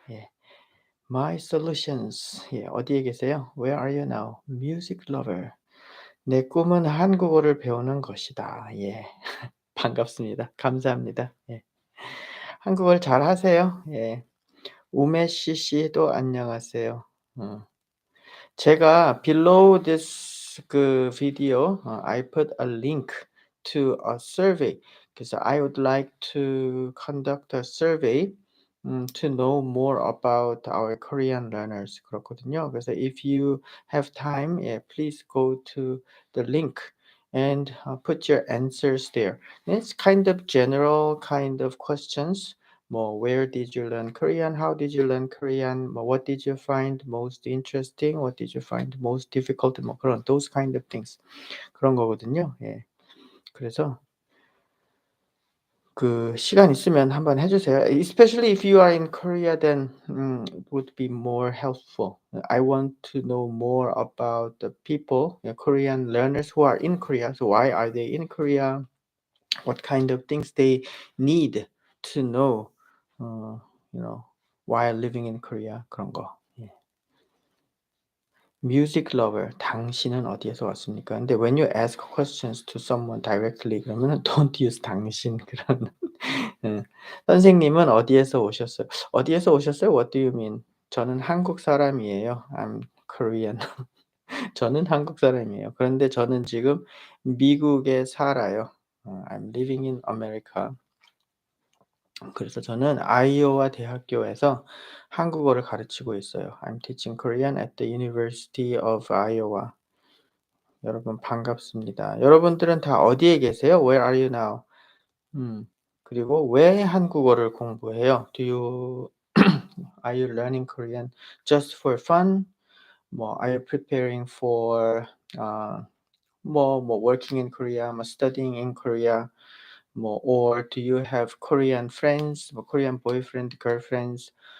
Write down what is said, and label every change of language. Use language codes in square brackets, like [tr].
[en] 예. My solutions. 예, [ko] 어디에 계세요? [en] Where are you now? Music lover. [ko] 내 꿈은 한국어를 배우는 것이다. 예. 반갑습니다. 감사합니다. 예. 한국어를 잘하세요? 예. 우메씨 씨도 안녕하세요. 어. [en] 제가 below this video, I put a link to a survey because I would like to conduct a survey to know more about our Korean learners. [ko] 그렇거든요. [en] 그래서 if you have time, yeah, please go to the link and put your answers there. And it's kind of general kind of questions. 뭐 where did you learn Korean? How did you learn Korean? 뭐 what did you find most interesting? What did you find most difficult? [ko] 뭐 그런 [en] those kind of things. [ko] 그런 거거든요. 예. 그래서 그 시간 있으면 한번 해 주세요. [en] Especially if you are in Korea, then it would be more helpful. I want to know more about the people, Korean learners who are in Korea. So why are they in Korea? What kind of things they need to know, uh, you know, while living in Korea. [ko] 그런 거. 예. [en] Music lover. [ko] 당신은 어디에서 왔습니까? [en] 근데 when you ask questions to someone directly [ko] 그러면은 [en] don't use 당신 그런. [ko] 예. 선생님은 어디에서 오셨어요? 어디에서 오셨어요? [en] What do you mean? [ko] 저는 한국 사람이에요. [en] I'm Korean. [ko] 저는 한국 사람이에요. 그런데 저는 지금 미국에 살아요. [en] I'm living in America. [ko] 그래서 저는 아이오와 대학교에서 한국어를 가르치고 있어요. [en] I'm teaching Korean at the University of Iowa. [ko] 여러분 반갑습니다. 여러분들은 다 어디에 계세요? [en] Where are you now? [ko] 그리고 왜 한국어를 공부해요? [en] Do you are you learning Korean just for fun? 뭐 are you preparing for uh, 뭐 working in Korea, 뭐 studying in Korea? 뭐 or do you have Korean friends, 뭐 Korean boyfriend, girlfriends?